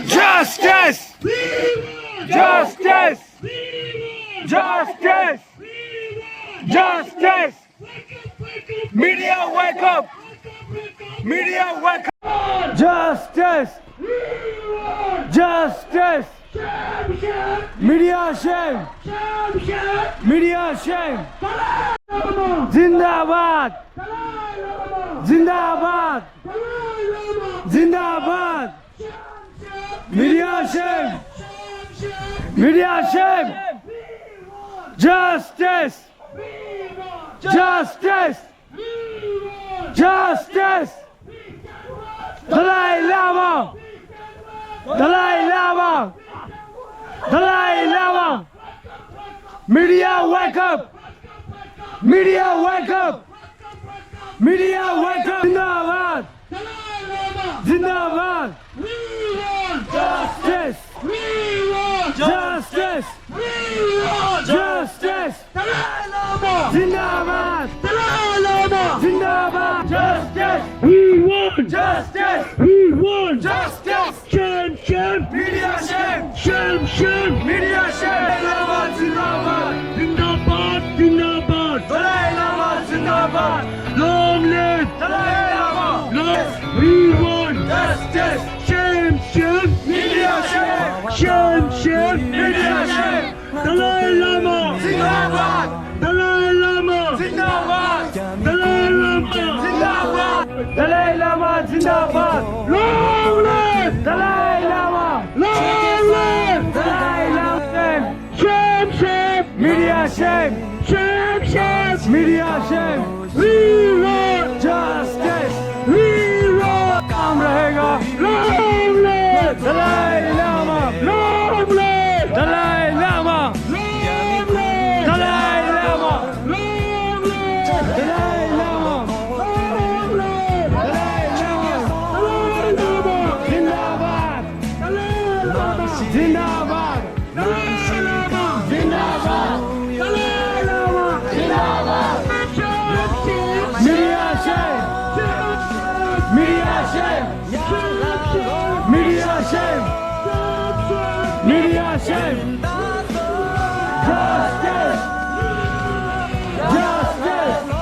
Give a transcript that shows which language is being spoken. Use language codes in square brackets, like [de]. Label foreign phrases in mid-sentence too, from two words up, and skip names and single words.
[en] Justice. We want Justice. We want Justice. We want Justice. Wake up Media wake up. Media wake up. Justice. We want Justice. Shame shame Media shame. Shame shame Media shame. Dalai Lama Zindabad. Dalai Lama Zindabad. Dalai Lama Zindabad. Shame Media shame. shame Media shame. Justice. Justice. Justice. Dalai Lama. Dalai Lama. Dalai Lama. Media wake up. Media wake up. Media wake up. Zindabad. Dalai Lama Zindabad. We want Justice. We want Justice. We want Justice. Dalai Lama Zindabad. Dalai Lama Zindabad. Justice. We want Justice. We want Justice. Shame shame Media shame. Shame shame Media shame. Lama Zindabad. Zindabad Zindabad Dalai Lama Zindabad. Long live Dalai Lama. Long We want Justice. Shame shame Media shame. Shame shame Media shame. Dalai Lama Zindabad. Dalai Lama Zindabad. Dalai Lama Zindabad. Dalai Lama Zindabad. Long live Dalai Lama. Long live Dalai Lama. Shame shame Media shame. Shame shame Media shame. We want Justice. We want [hi] काम रहेगा. [en] Long live Dalai Lama. Long live Dalai Lama. Long live Dalai Lama. Long live Dalai Lama. Long live Dalai Lama. Dalai Lama Zindabad. Dalai Lama Zindabad. Dalai Lama Zindabad. Dalai Lama Zindabad. Shame shame Media shame. Media shame. Media shame. Media shame. Justice. Justice.